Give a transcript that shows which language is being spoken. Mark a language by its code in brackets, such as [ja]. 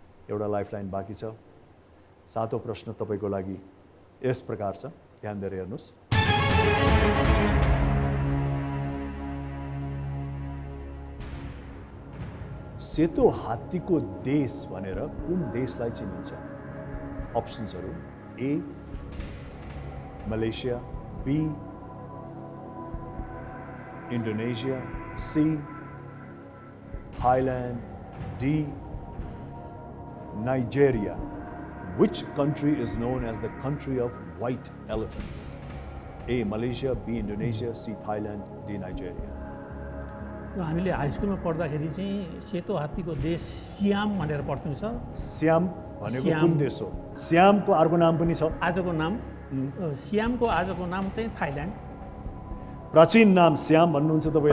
[ne] एउटा लाइफलाइन बाँकी छ। 7औं प्रश्न तपाईँको लागि यस प्रकार छ, ध्यान दिएर हेर्नुहोस्। सेतो हात्तीको देश भनेर कुन देशलाई चिनिन्छ? अप्सन्सहरू ए Malaysia, be Indonesia, C Thailand, D Nigeria. [en] Which country is known as the country of white elephants? A Malaysia, B Indonesia, C Thailand, D Nigeria. [ne] हामीले हाई स्कुलमा पढ्दाखेरि चाहिँ सेतो हात्तीको देश सियाम भनेर पढ्थ्यौँ सर। सियाम भनेको कुन देश हो? सियामको अर्को नाम पनि छ। आजको नाम सियामको आजको नाम चाहिँ थाइल्यान्ड। प्राचीन नाम श्याम भन्नुहुन्छ तपाईँले?